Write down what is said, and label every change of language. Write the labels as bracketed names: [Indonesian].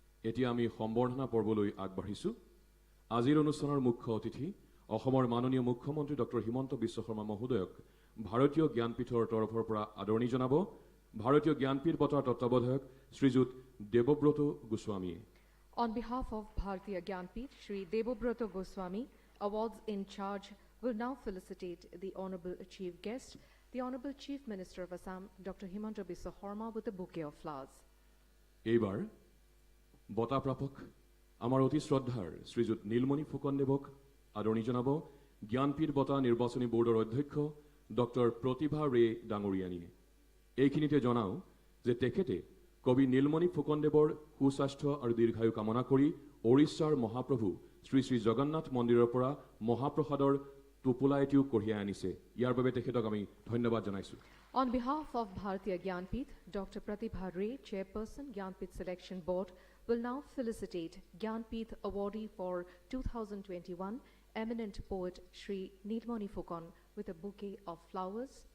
[Assamese] এতিয়া আমি সম্বৰ্ধনা পৰ্বলৈ আগবাঢ়িছোঁ। আজিৰ অনুষ্ঠানৰ মুখ্য অতিথি অসমৰ মাননীয় মুখ্যমন্ত্ৰী ডক্টৰ হিমন্ত বিশ্ব শৰ্মা মহোদয়ক ভাৰতীয় জ্ঞানপীঠৰ তৰফৰ পৰা আদৰণি জনাব ভাৰতীয় জ্ঞানপীঠ বঁটাৰ তত্ত্বাৱধায়ক শ্ৰীযুত দেৱব্ৰত গোস্বামীয়ে। [English] On behalf of Bharatiya Gyanpith, Shri Debabrata Goswami, awards in charge will now felicitate the Honorable Chief Guest, the Honorable Chief Minister of Assam, Dr. Himanta Biswa Sarma, with a bouquet of flowers. [Assamese] এইবাৰ বঁটা প্ৰাপক আমাৰ অতি শ্ৰদ্ধাৰ শ্ৰীযুত নীলমণি ফুকনদেৱক আদৰণি জনাব জ্ঞানপীঠ বঁটা নিৰ্বাচনী বৰ্ডৰ অধ্যক্ষ ডক্টৰ প্ৰতিভা ৰে ডাঙৰীয়ানীয়ে। এইখিনিতে জনাও যে তেখেতে কবি নীলমণি ফুকনদেৱৰ সুস্বাস্থ্য আৰু দীৰ্ঘায়ু কামনা কৰি ওড়িশাৰ মহাপ্ৰভু শ্ৰী শ্ৰী জগন্নাথ মন্দিৰৰ পৰা মহাপ্ৰসাদৰ টোপোলা এটিও কঢ়িয়াই আনিছে। ইয়াৰ বাবে তেখেতক আমি ধন্যবাদ জনাইছোঁ। [English] On behalf of Bharatiya Gyanpith, Dr. Pratibha Ray, Chairperson, Gyanpith Selection Board, will now felicitate Gyanpith awardee for 2021, eminent poet Shri Neelmani Fukonde, with a bouquet of flowers.